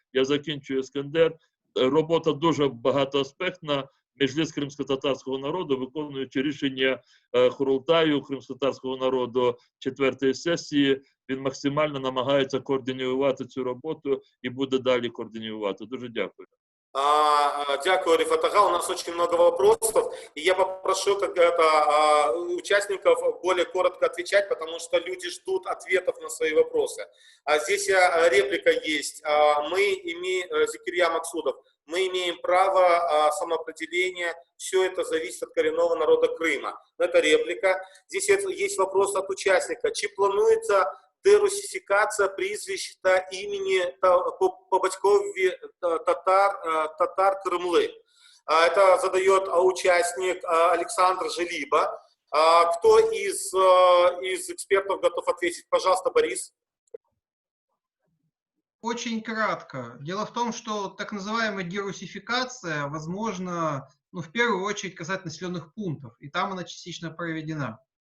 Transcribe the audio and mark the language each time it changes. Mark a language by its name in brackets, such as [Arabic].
[Ukrainian] Я закінчую, Іскандер. Робота дуже багатоаспектна. Меджліс кримсько-татарського народу, виконуючи рішення Курултаю кримсько-татарського народу 4-ї сесії, він максимально намагається координувати цю роботу і буде далі координувати. Дуже дякую. Дякую, [Russian] Рифат Ага. У нас очень много вопросов, и я попрошу участников более коротко отвечать, потому что люди ждут ответов на свои вопросы. Здесь реплика есть. Зикирья Максудов, мы имеем право самоопределения, все это зависит от коренного народа Крыма. Это реплика. Здесь есть вопрос от участника. [Ukrainian] Чи плануется дерусификация прізвищ та імені по батькові татар Крымлы? [Russian] Это задает участник Александр Желиба. Кто из экспертов готов ответить? Пожалуйста, Борис. Очень кратко. Дело в том, что так называемая дерусификация, возможно, в первую очередь касается населенных пунктов, и там она частично проведена.